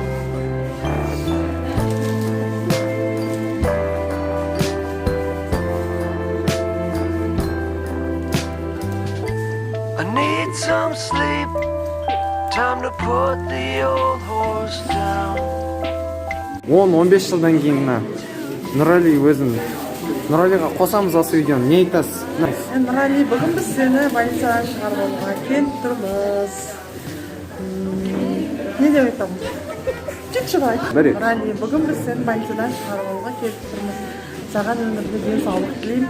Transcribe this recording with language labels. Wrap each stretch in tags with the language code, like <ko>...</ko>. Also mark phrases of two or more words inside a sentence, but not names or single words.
<en>I need some sleep. Time to put the old horse down.</en> <kk>10-15 жылдан кейін Нұрали өзін Нұралиға қосамыз осы видеоны. Не айтасыз? Нұрали, бүгін біз сені больницадан шығарып алуға келіп тұрмыз. Не деп айтамыз? шығай. Бір екі. Нұрали, бүгін біз сені больницадан шығарып алуға келіп тұрмыз. Саған өмірде денсаулық тілеймін.</kk>